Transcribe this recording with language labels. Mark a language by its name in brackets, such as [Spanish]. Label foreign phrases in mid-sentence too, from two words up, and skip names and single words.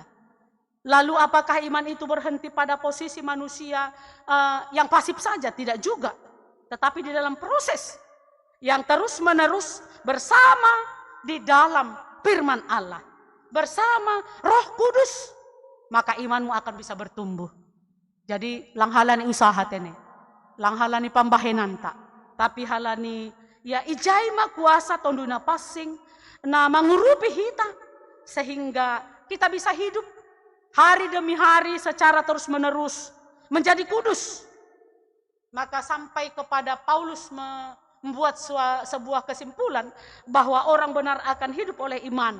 [Indonesian] Lalu apakah iman itu berhenti pada posisi manusia yang pasif saja? Tidak juga. Tetapi di dalam proses yang terus-menerus bersama di dalam firman Allah, bersama Roh Kudus, maka imanmu akan bisa bertumbuh. [Batak Simalungun] Jadi lang halani usaha tene, lang halani pambahenanta, tapi halani ya ijai ma kuasa tonduna passing na mengurupi kita [Indonesian] sehingga kita bisa hidup hari demi hari secara terus-menerus menjadi kudus. Maka sampai kepada Paulus membuat sebuah kesimpulan bahwa orang benar akan hidup oleh iman.